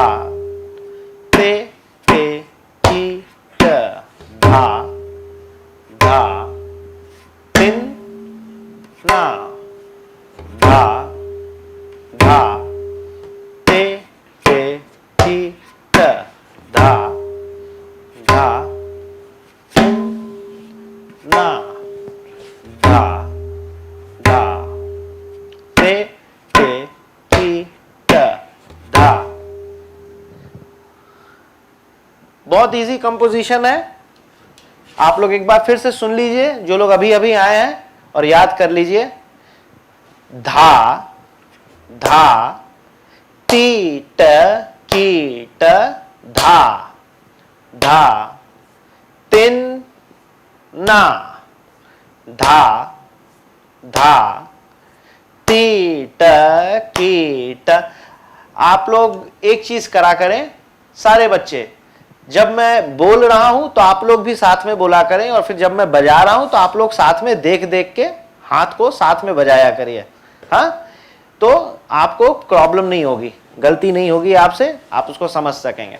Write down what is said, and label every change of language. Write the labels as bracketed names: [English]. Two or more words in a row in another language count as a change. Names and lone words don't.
[Hindi] ते पे की ट धा धा तिन ना धा धा ते पे की ट धा धा तिन ना धा धा ते पे की ट धा। बहुत [English] easy composition [Hindi] है, आप लोग एक बार फिर से सुन लीजिए जो लोग अभी अभी आए हैं और याद कर लीजिए। धा धा ती ट की ट धा धा तिन ना धा धा ती ट की ट। आप लोग एक चीज करा करें सारे बच्चे, जब मैं बोल रहा हूं तो आप लोग भी साथ में बोला करें, और फिर जब मैं बजा रहा हूं तो आप लोग साथ में देख देख के हाथ को साथ में बजाया करिए। हाँ, तो आपको प्रॉब्लम नहीं होगी, गलती नहीं होगी आपसे, आप उसको समझ सकेंगे।